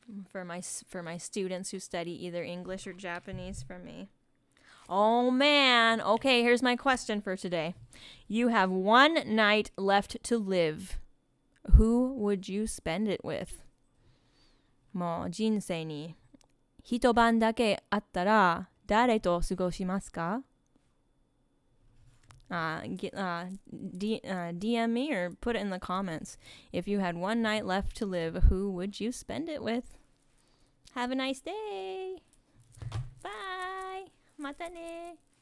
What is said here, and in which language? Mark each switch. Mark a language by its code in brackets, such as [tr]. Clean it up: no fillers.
[en] For my students who study either English or Japanese from me. Oh man, okay, here's my question for today. You have one night left to live. Who would you spend it with? [ja] もう人生に一晩だけあったら誰と過ごしますか? [en] DM me or put it in the comments. If you had one night left to live, who would you spend it with? Have a nice day. Bye. [ja] またね.